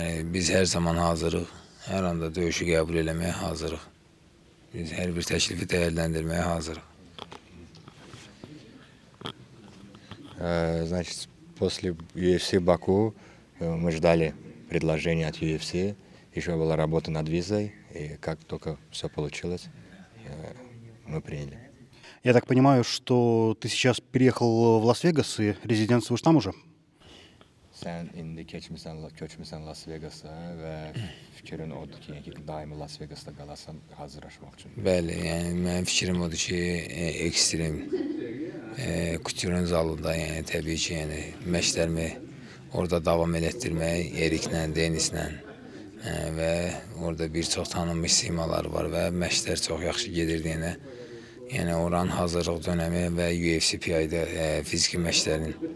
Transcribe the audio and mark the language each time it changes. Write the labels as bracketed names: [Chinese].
[Azerbaijani] Biz hər zaman hazırıq. Hər anda döyüşü qəbul eləməyə hazırıq. Biz hər bir təklifi dəyərləndirməyə hazırıq. [Russian] Значит, после UFC Баку мы ждали предложения от UFC. Еще была работа над визой, и как только все получилось, мы приняли. Я так понимаю, что ты сейчас переехал в Лас-Вегас и резиденцируешь там уже? [Azerbaijani] Sən indi köçmüsən Las Vegas'a və fikrin odur ki, daimi Las Vegas'da qalasan hazırlaşmaq üçün. Bəli, yəni mənim fikrim odur ki, ekstrem Couture'un zalında, yəni təbii ki, yəni məşqlərimi orada davam elətdirmək, Eriklə, Denislə və orada bir çox tanınmış simalar var və məşqlər çox yaxşı gedir yəni oranın hazırlıq dönəmi və UFC PI-də fiziki məşqlərin